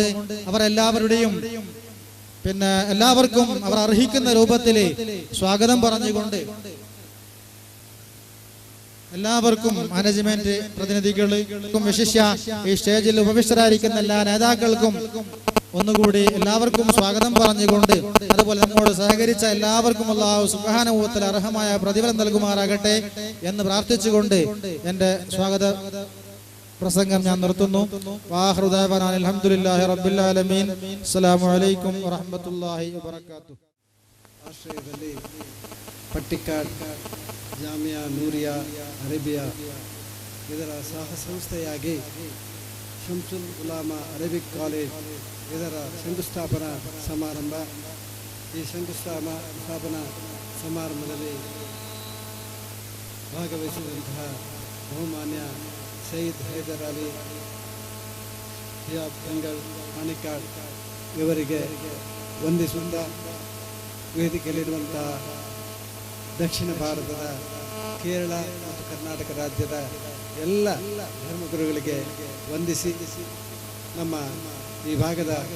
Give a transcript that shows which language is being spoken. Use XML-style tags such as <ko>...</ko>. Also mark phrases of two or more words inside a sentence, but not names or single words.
<ml>അവർ എല്ലാവരുടെയും എല്ലാവർക്കും അവർ അർഹിക്കുന്ന രൂപത്തിൽ സ്വാഗതം പറഞ്ഞുകൊണ്ട് എല്ലാവർക്കും, മാനേജ്മെന്റ് പ്രതിനിധികൾക്കും, വിശിഷ്യ ഈ സ്റ്റേജിൽ ഉപവിഷ്ടരായിരിക്കുന്ന എല്ലാ നേതാക്കൾക്കും ഒന്നുകൂടി എല്ലാവർക്കും സ്വാഗതം പറഞ്ഞുകൊണ്ട്, അതുപോലെ നമ്മോട് സഹകരിച്ച എല്ലാവർക്കും</ml> <ar>الله سبحانه وتعالى</ar> <ml>അർഹമായ പ്രതിഫലം നൽകുമാറാകട്ടെ എന്ന് പ്രാർത്ഥിച്ചുകൊണ്ട് എന്റെ സ്വാഗത പ്രസംഗം ഞാൻ നിർത്തുന്നു.</ml> <ar>وآخر دعوانا الحمد لله رب العالمين. السلام عليكم ورحمة الله وبركاته.</ar> <kn>ആശ്രയದಲ್ಲಿ ಪಟ್ಟಿಕಾಡ್ ಜಾಮಿಯಾ ನೂರಿಯಾ ಅರೇಬಿಯಾ ಇದರ ಸಹ ಸಂಸ್ಥೆಯಾಗಿ ಶಂಸುಲ್ ಉಲಾಮಾ ಅರೇಬಿಕ್ ಕಾಲೇಜ್ ಇದರ ಶಂಕುಸ್ಥಾಪನಾ ಸಮಾರಂಭ. ಈ ಶಂಕುಸ್ಥಾಪನಾ ಸಮಾರಂಭದಲ್ಲಿ ಭಾಗವಹಿಸಿದಂತಹ ಬಹುಮಾನ್ಯ ಸಯ್ಯಿದ್ ಹೈದರ್ ಅಲಿ ಶಿಹಾಬ್ ತಂಗಳ್ ಮಾಣಿಕಾಡ್ ಇವರಿಗೆ ವಂದಿಸುತ್ತಾ, ವೇದಿಕೆಯಲ್ಲಿರುವಂತಹ ದಕ್ಷಿಣ ಭಾರತದ, ಕೇರಳ ಮತ್ತು ಕರ್ನಾಟಕ ರಾಜ್ಯದ ಎಲ್ಲ ಧರ್ಮಗುರುಗಳಿಗೆ ವಂದಿಸಿ, ನಮ್ಮ ಈ ಭಾಗದ</kn>